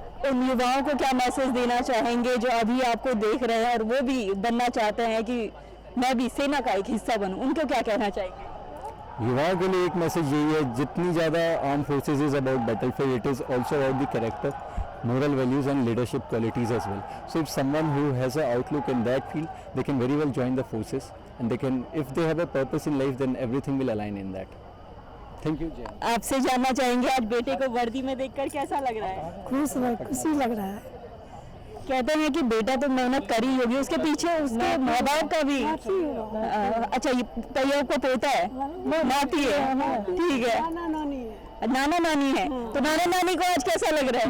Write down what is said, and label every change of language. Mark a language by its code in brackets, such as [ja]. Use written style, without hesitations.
[hi] उन युवाओं को क्या मैसेज देना चाहेंगे जो अभी आपको देख रहे हैं और वो भी बनना चाहते हैं कि मैं भी सेना का एक हिस्सा बनूं, उनको क्या कहना चाहेंगे? युवाओं के लिए एक मैसेज यही है, जितनी ज़्यादा [en] Arm forces is about battlefield, it is also about the character, moral values and leadership qualities as well. So if someone who has an outlook in that field, they can very well join the forces, and they can, if they have a purpose in life, then everything will align in that. Thank you जय। [hi] आपसे जानना चाहेंगे आज बेटे को वर्दी में देखकर कैसा लग रहा है? खुशी लग रहा है। कहते हैं कि बेटा तो मेहनत करी होगी, उसके पीछे उसके माँ बाप का भी। अच्छा, ये कईयों को पोता है, नाती है, ठीक है, नाना नानी है, तो नाना नानी को आज कैसा लग रहा है?